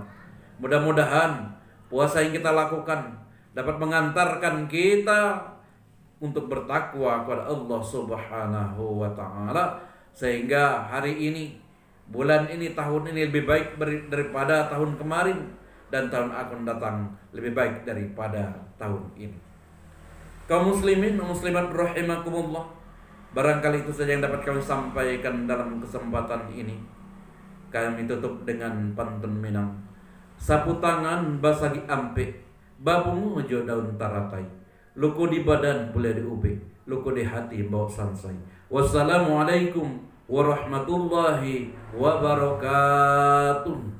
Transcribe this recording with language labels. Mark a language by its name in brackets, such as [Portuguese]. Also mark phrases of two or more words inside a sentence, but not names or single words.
[Indonesian] Mudah-mudahan puasa yang kita lakukan dapat mengantarkan kita untuk bertakwa kepada Allah [Arabic] سبحانه وتعالى, [Indonesian] sehingga hari ini, bulan ini, tahun ini lebih baik daripada tahun kemarin, dan tahun akan datang lebih baik daripada tahun ini. Kaum muslimin dan muslimat rahimakumullah, barangkali itu saja yang dapat kami sampaikan dalam kesempatan ini. Kami tutup dengan pantun Minang. [Minangkabau] Sapu tangan basagi ampe, babu ngojo daun taratai, luku di badan boleh diubi, luku di hati bawa sansai. [Arabic] السلام عليكم ورحمة الله وبركاته.